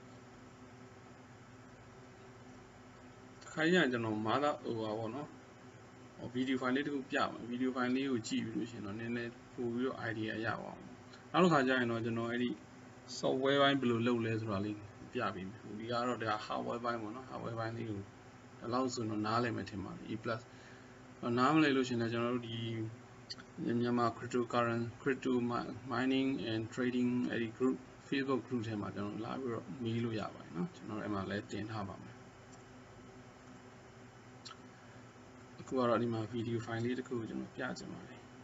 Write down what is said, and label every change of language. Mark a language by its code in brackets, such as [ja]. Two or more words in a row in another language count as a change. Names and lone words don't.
[my] ခိုင်းရကျွန်တော်မာသာပေါ့နော်ဗီဒီယိုဖိုင်လေးတစ်ခုပြမယ်ဗီဒီယိုဖိုင်လေးကိုကြည့်ပြီးလို့ရှိရင်တော့နည်းနည်းပို့ပြီးတော့ idea ရပါအောင်နောက်တစ်ခါကျရင်တော့ကျွန်တော်အဲ့ဒီ software ဘိုင်းဘယ်လိုလုပ်လဲဆိုတာလေးပြပေးမယ်ဒီကတော့ဒါ hardware ဘိုင်းပေါ့နော် hardware ဘိုင်းလေးကိုဒီလောက်ဆိုတော့နားလည်မယ်ထင်ပါတယ် E+ နားမလည်လို့ရှိရင်လည်းကျွန်တော်တို့ဒီမြန်မာ [en] crypto mining and trading [my] အဲ့ဒီ [en] group Facebook group [my] ထဲမှာကျွန်တော်လာပြီးတော့မေးလို့ရပါတယ်เนาะကျွန်တော်အဲ့မှာလည်းတင်ထားပါမယ် အခုကတော့ဒီမှာ video file လေးတစ်ခုကိုကျွန်တော်ပြချင်ပါတယ်